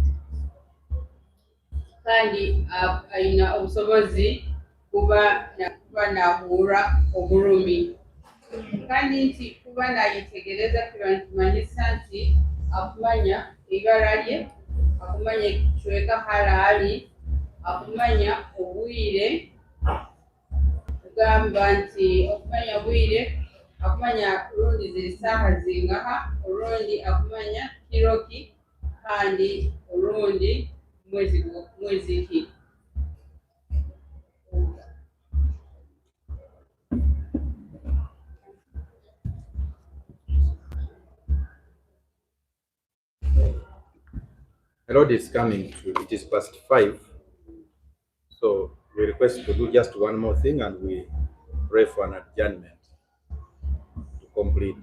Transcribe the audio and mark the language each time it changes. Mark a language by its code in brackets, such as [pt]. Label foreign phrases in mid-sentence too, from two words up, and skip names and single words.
[nyo] ayina obusobozi kuba nahuura obulumi kandi nti kuba nayitegereza kiba nikimanyisa nti akumanya ibara lye, akumanya ekicweka halaali, akumanya obwire kugamba nti okumanya obwire akumanya rundi ziri saaha zingaha orundi akumanya kiroki kandi orundi mwezi ki. [en] The road is coming to, it is past 5. So we request to do just one more thing and we pray for an adjournment to complete.